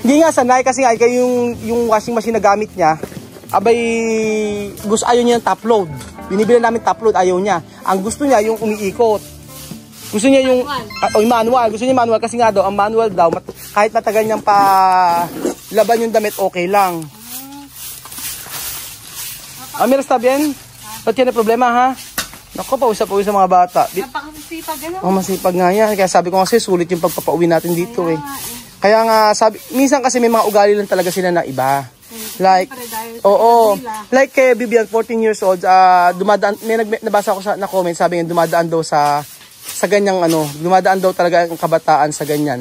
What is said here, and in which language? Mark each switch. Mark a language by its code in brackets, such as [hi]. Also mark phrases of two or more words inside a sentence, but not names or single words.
[tl] hindi nga sanay kasi nga yung [en] washing machine [tl] na gamit niya, abay, gusto ayaw niya ng [en] top load. [tl] Binibili namin [en] top load, [tl] ayaw niya. Ang gusto niya yung umiikot. Gusto niya yung manual. Gusto niya manual kasi nga daw, ang manual daw, kahit matagal niyang laban yung damit, okay lang. Amir, [es] está bien? No tiene problema, ha? [tl] Naku, pausap-pausap sa mga bata. Napakasipag, gano'n. Masipag nga yan. Kaya sabi ko kasi, sulit yung pagpapauwi natin dito eh. Kaya nga, minsan kasi may mga ugali lang talaga sila na iba. Like, like kay Bibian, 14 [en] years old, [tl] dumadaan, may nabasa ko na comment, sabi nga, dumadaan daw sa ganyang dumadaan daw talaga ang kabataan sa ganyan.